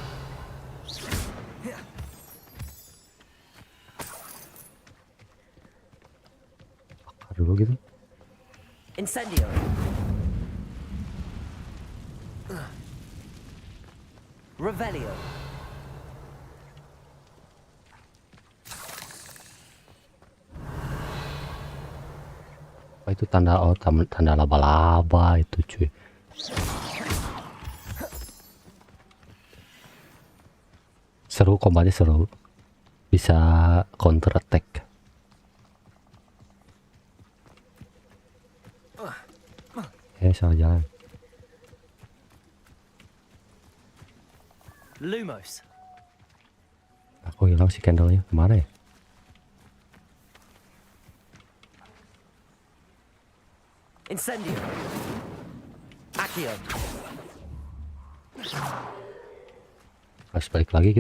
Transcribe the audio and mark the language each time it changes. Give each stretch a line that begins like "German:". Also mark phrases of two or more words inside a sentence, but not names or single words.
Indonesian: Dulu gitu. Incendio. Revelio. Apa itu tanda tanda laba-laba itu cuy. Seru, kombatnya seru. Bisa
English: counter attack.
Indonesian: Salah jalan. Lumos. Aku hilang si candle-nya. Kemana ya? Incendio. Accio. Harus balik lagi gitu.